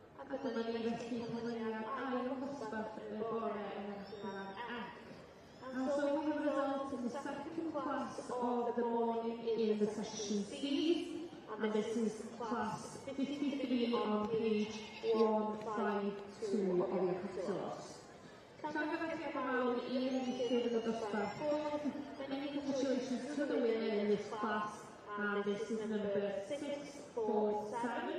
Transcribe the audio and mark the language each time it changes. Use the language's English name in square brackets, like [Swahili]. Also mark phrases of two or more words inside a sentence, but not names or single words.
[Welsh] A dyma ni felly canlyniad ail dosbarth y bore yn Rhaglan F. [English] And so we have results in the second class of the morning in the section C's, and this is class 53 on page 152 of your catalogs. Congratulations to the winner in this class, and this is number 647.